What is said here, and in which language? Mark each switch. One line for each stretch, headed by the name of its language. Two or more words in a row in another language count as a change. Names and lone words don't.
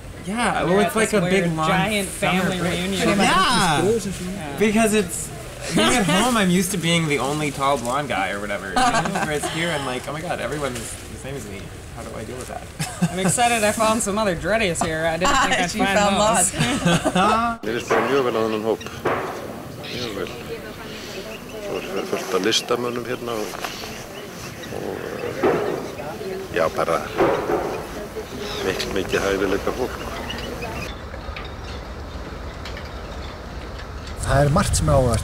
English: Yeah, well, it's like a big, long giant family reunion. Yeah, because it's... Being at home, I'm used to being the only tall blonde guy or whatever. You know? Whereas here, I'm like, oh my god, everyone's the same as me. how do I deal with that? I'm excited I found some other dreadies here. I didn't think I'd find found those.
Icelandic: Mér finnst bara mjög vel á þennan hóp. Mjög vel. Svo fullt af listamönnum hérna og já, bara mikið hæfileika fólk. Það margt sem áhugavert.